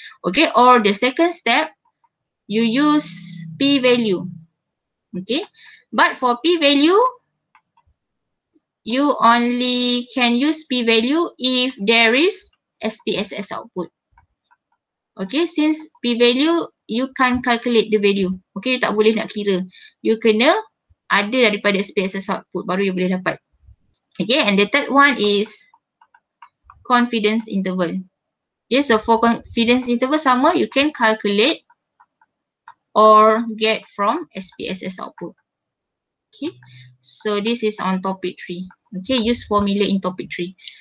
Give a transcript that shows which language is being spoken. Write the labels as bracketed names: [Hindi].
[English] Okay, or the second step, you use p-value. Okay, but for p-value, you only can use p-value if there is SPSS output. Okay, since p-value, you can't calculate the value. [Malay] Okay, tak boleh nak kira. You kena ada daripada SPSS output, baru you boleh dapat. [English] Okay, and the third one is confidence interval. Okay, so for confidence interval sama, you can calculate or get from SPSS output. Okay, so this is on topic 3. Okay, use formula in topic 3.